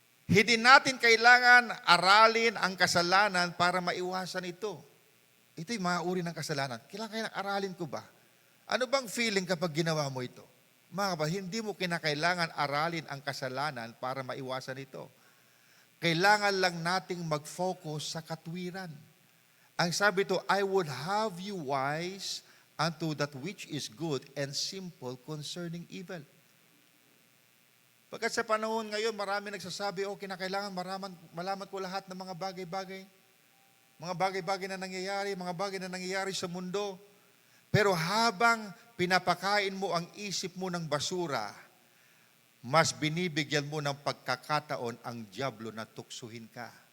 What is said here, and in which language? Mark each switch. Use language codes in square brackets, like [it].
[tl] Hindi natin kailangan aralin ang kasalanan para maiwasan ito. Ito'y mga uri ng kasalanan. Kailangan aralin ko ba? Ano bang feeling kapag ginawa mo ito? Mga kapatid, hindi mo kinakailangan aralin ang kasalanan para maiwasan ito. Kailangan lang nating mag-focus sa katwiran. Ang sabi ito, [en] I would have you wise unto that which is good and simple concerning evil. [tl] Pagkat sa panahon ngayon, marami nagsasabi, kinakailangan malaman ko lahat ng mga bagay-bagay. Mga bagay-bagay na nangyayari, mga bagay na nangyayari sa mundo. Pero habang pinapakain mo ang isip mo ng basura, mas binibigyan mo ng pagkakataon ang dyablo na tuksuhin ka.